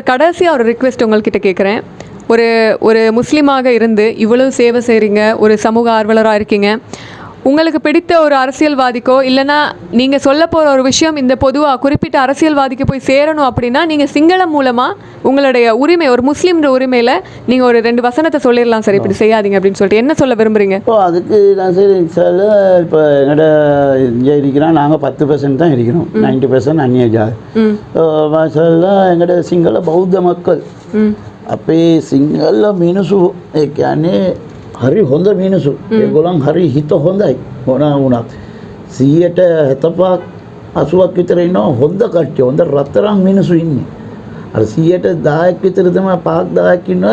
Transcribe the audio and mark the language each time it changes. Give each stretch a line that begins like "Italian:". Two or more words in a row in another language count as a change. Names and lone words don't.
Tamil: கடைசியா ஒரு ரிக்வெஸ்ட் உங்கள்கிட்ட கேட்குறேன். ஒரு முஸ்லீமாக இருந்து இவ்வளவு சேவை செய்கிறீங்க, ஒரு சமூக ஆர்வலராக இருக்கீங்க, உங்களுக்கு பிடித்த ஒரு அரசியல்வாதிக்கோ இல்லைனா நீங்கள் சொல்ல போகிற ஒரு விஷயம் இந்த பொதுவாக குறிப்பிட்ட அரசியல்வாதிக்கு போய் சேரணும் அப்படின்னா நீங்கள் சிங்களம் மூலமாக உங்களுடைய உரிமை, ஒரு முஸ்லீம்ன்ற உரிமையில் நீங்கள் ஒரு 2 வசனத்தை சொல்லிடலாம் சார், இப்படி செய்யாதீங்க அப்படின்னு சொல்லிட்டு. என்ன சொல்ல விரும்புகிறீங்க? அதுக்கு நான் சரி சார், இப்போ எங்கள்ட இங்கே இருக்கிறோம் நாங்கள் 10% தான் இருக்கிறோம், 90% அந்நிய ஜாதி. எங்கள்ட சிங்கள பௌத்த மக்கள்
Sinhala: අපේ සිංහල මිනිසු ඒ කියන්නේ හරි හොඳ මිනිසු. ඒගොල්ලන් හරි හිත හොඳයි. මොනවා වුණත් 75ක් 80ක් විතර ඉන්නවා හොඳ කට්ටිය. හොඳ රත්තරන් මිනිසු ඉන්නේ. අර 10ක් විතර තමයි 5ක් ඉන්නවා.